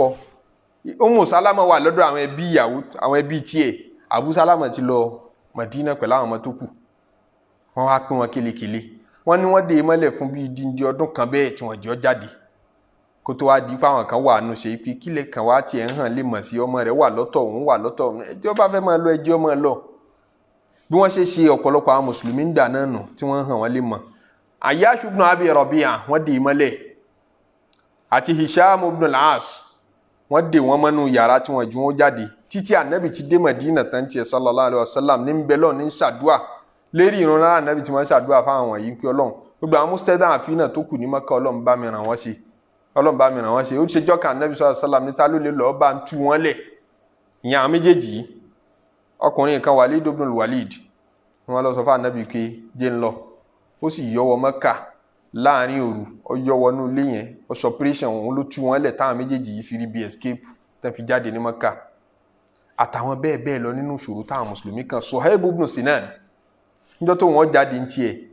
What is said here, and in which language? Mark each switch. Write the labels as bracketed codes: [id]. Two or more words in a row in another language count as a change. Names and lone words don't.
[yo] Ummu Salama wà lọ́dọ̀ àwọn ẹbí ìyàwó àwọn ẹbí tiẹ̀ Abu Salama ti lọ Mádínà pẹ̀lú àwọn ọmọ tó kù wọ́n wá pín wọn kélekèle wọ́n ní wọ́n dé mọ́lẹ̀ fún bíi díndín ọdún kan bẹ́ẹ̀ tí wọ́n jọ jáde kó tó wá di pé àwọn kan wà nù ṣe pé kílẹ̀ kan wá tiẹ̀ ń hàn lè mọ̀ sí ọmọ rẹ̀ wà lọ́tọ̀ òun wà lọ́tọ̀ ẹjọ́ bá fẹ́ máa lọ ẹjọ́ máa lọ bí wọ́n ṣe ọ̀pọ̀lọpọ̀ àwọn mùsùlùmí ń dà náà nù tí wọ́n hàn wọ́n lè mọ̀ Ayyash ibn Abi Rabi'a wọ́n dé mọ́lẹ̀ àti Hisham ibn al-As wọ́n dé wọn mọ́nú yàrá tí wọ́n ju wọn jáde títí Ànábì ti dé Mádínà tán tiẹ̀ sallallahu alaihi wasallam ní bẹ́lọ̀ ní ṣàdúà lérí ìran lára Ànábì tí wọ́n ṣàdúà fáwọn wọ̀nyí pé Ọlọ́run gbogbo àwọn mustada'afina tó kù ní Mẹ́kà Ọlọ́run bá mi ràn wọ́n ṣe ó ṣe jọ́ka Ànábì sallallahu alaihi wasallam níta ló lè lọ́ọ́ bá ń tú wọn lẹ̀ ìyẹn àwọn méjèèjì ọkùnrin kan Walid ibn al-Walid wọ́n lọ sọ fún Ànábì pé jẹ́ ń lọ ó sì yọ́wọ́ Mẹ́kà láàrin òru ó yọ́wọ́ nú ilé yẹn operation òun ló tú wọn lẹ̀ táwọn méjèèjì yìí fi rí bí escape tán fi jáde ní Mẹ́kà àtàwọn bẹ́ẹ̀ bẹ́ẹ̀ lọ nínú ìṣòro táwọn mùsùlùmí kan Suhaib ibn Sinan níjọ́ tó wọ́n jáde ń tiẹ̀